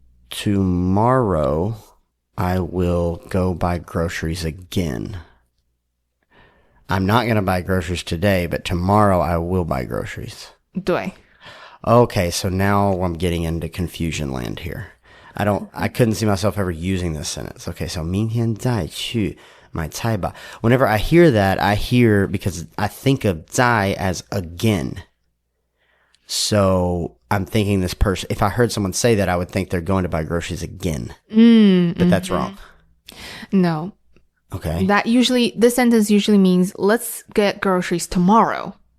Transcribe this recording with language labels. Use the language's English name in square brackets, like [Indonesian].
[English] Tomorrow I will go buy groceries again. I'm not going to buy groceries today, but tomorrow I will buy groceries. [Chinese] 对. [English] Okay, so now I'm getting into confusion land here. I couldn't see myself ever using this sentence. Okay, so [Chinese] 明天再去买菜吧. [English] Whenever I hear that, because I think of 在 as again. So I'm thinking this person, if I heard someone say that, I would think they're going to buy groceries again. But that's wrong. No. Okay. This sentence usually means, let's get groceries tomorrow.